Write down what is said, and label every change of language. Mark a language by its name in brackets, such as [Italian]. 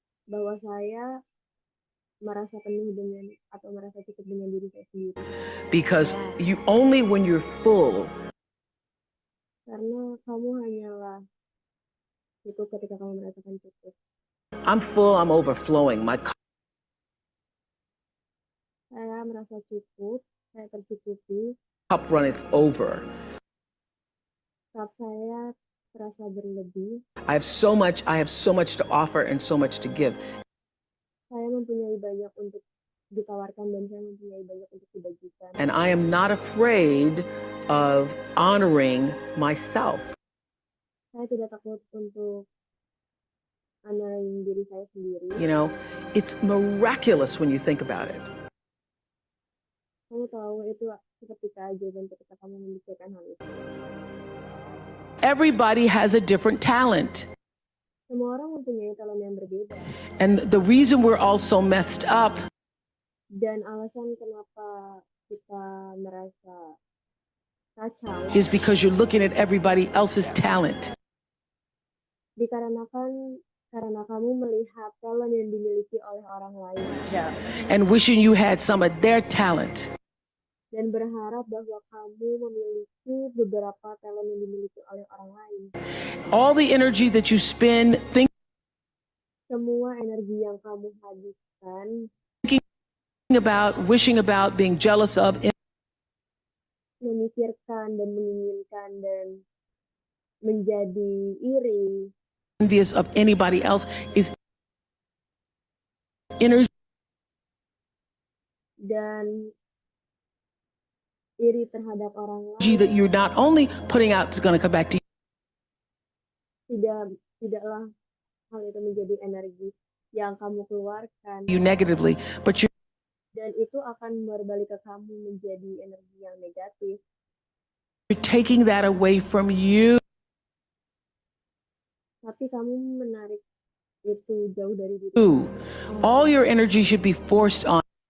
[Indonesian] Bahwa saya merasa penuh dengan atau merasa cukup dengan diri saya sendiri. [English] Because only when you're full. [Indonesian] Karena kamu hanyalah cukup ketika kamu merasakan cukup. [English] I'm full, I'm overflowing. [Indonesian] Saya merasa cukup, saya tercukupi. [English] Cup runneth over. [Indonesian] Cup saya terasa berlebih. [English] I have so much to offer and so much to give. [Indonesian] Saya mempunyai banyak untuk ditawarkan dan saya mempunyai banyak untuk dibagikan. [English] And I am not afraid of honoring myself. [Indonesian] Saya tidak takut untuk honoring diri saya sendiri. [English] You know, it's miraculous when you think about it. [Indonesian] Kamu tahu itu seketika aja dan ketika kamu memikirkan hal itu. [English] Everybody has a different talent. [Indonesian] Semua orang mempunyai talent yang berbeda. [English] And the reason we're all so messed up. [Indonesian] Dan alasan kenapa kita merasa kacau. [English] Is because you're looking at everybody else's talent. [Indonesian] Dikarenakan karena kamu melihat talent yang dimiliki oleh orang lain. [English] And wishing you had some of their talent. [Indonesian] dan berharap bahwa kamu memiliki beberapa talent yang dimiliki oleh orang lain. [English] All the energy that you spend thinking [Indonesian] Semua energi yang kamu habiskan [English] about, wishing about, being jealous of, [Indonesian] memikirkan dan menginginkan dan menjadi iri, [English] envious of anybody else is energy [Indonesian] dan iri terhadap orang lain [English] that you're not only putting out is going to come back to [Indonesian] tidaklah hal itu menjadi energi yang kamu keluarkan [English] you negatively, but you're [Indonesian] dan itu akan berbalik ke kamu menjadi energi yang negatif. [English] taking that away from you. [Indonesian] Tapi kamu menarik itu jauh dari diri. [English] All your energy should be forced on.